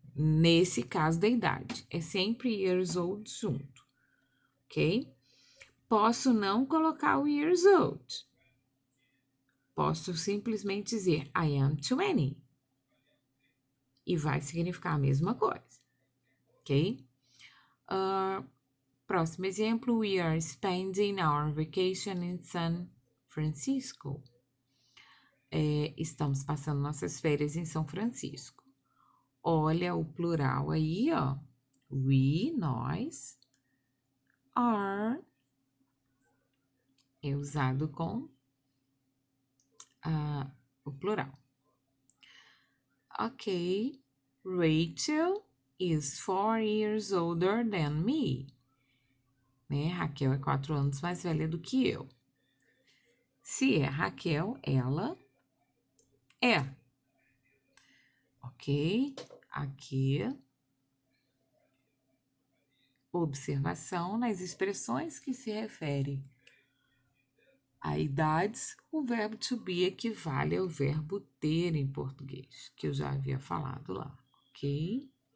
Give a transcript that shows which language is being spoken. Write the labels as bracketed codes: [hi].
[pt] Nesse caso da idade, é sempre [en] years old [pt] junto. Ok? Posso não colocar o years old. Posso simplesmente dizer [en] I am 20. [pt] E vai significar a mesma coisa. Ok? Próximo exemplo. [en] We are spending our vacation in San Francisco. [pt] Estamos passando nossas férias em São Francisco. Olha o plural aí, ó. We, nós. Are é usado com o plural. Ok. [en] Rachel is 4 years older than me. [pt] Né? Raquel é 4 anos mais velha do que eu. Se é Raquel, ela é. Ok? Aqui. Observação nas expressões que se referem a idades, o verbo to be equivale ao verbo ter em português, que eu já havia falado lá, ok?